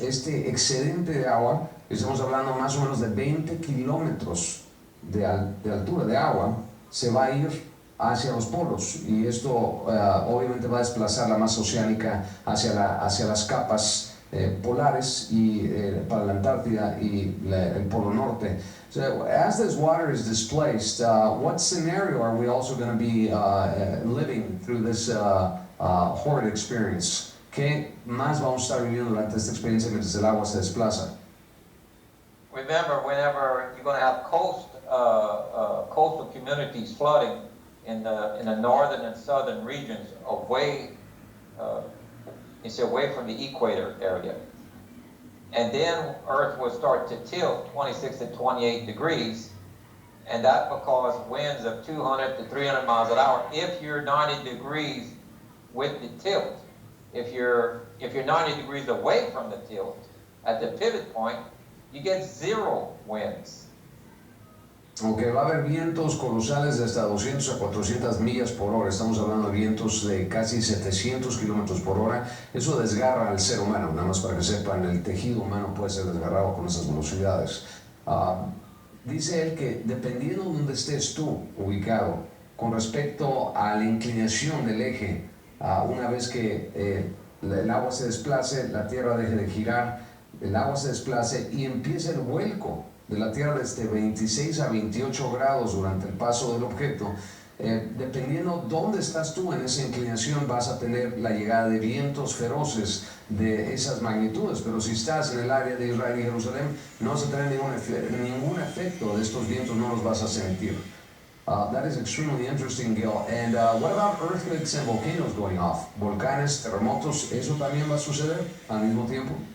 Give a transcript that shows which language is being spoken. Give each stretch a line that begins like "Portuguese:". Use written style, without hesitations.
Spanish: Este excedente de agua, estamos hablando más o menos de 20 kilómetros de altura de agua, se va a ir hacia los polos, y esto obviamente va a desplazar la masa oceánica hacia las capas polares y para la Antártida y el Polo Norte.
English: So as this water is displaced, what scenario are we also going to be living through this horrid experience?
Spanish: ¿Qué más vamos a estar viviendo durante esta experiencia mientras el agua se desplaza?
English: Remember, whenever you're going to have coastal communities flooding in the northern and southern regions, away from the equator area. And then Earth will start to tilt 26 to 28 degrees, and that will cause winds of 200 to 300 miles an hour if you're 90 degrees with the tilt. If you're 90 degrees away from the tilt, at the pivot point, you get zero winds.
Spanish: Aunque va a haber vientos colosales de hasta 200 a 400 millas por hora, estamos hablando de vientos de casi 700 kilómetros por hora, eso desgarra al ser humano, nada más para que sepan, el tejido humano puede ser desgarrado con esas velocidades. Dice él que dependiendo de donde estés tú ubicado, con respecto a la inclinación del eje, una vez que el agua se desplace, la Tierra deje de girar, el agua se desplace y empieza el vuelco de la Tierra desde 26 a 28 grados durante el paso del objeto. Dependiendo dónde estás tú en esa inclinación, vas a tener la llegada de vientos feroces de esas magnitudes, pero si estás en el área de Israel y Jerusalén, no vas a tener ningún efecto de estos vientos, no los vas a sentir.
English: That is extremely interesting, Gil. And what about earthquakes and volcanoes going off?
Spanish: Volcanes, terremotos, ¿eso también va a suceder al mismo tiempo?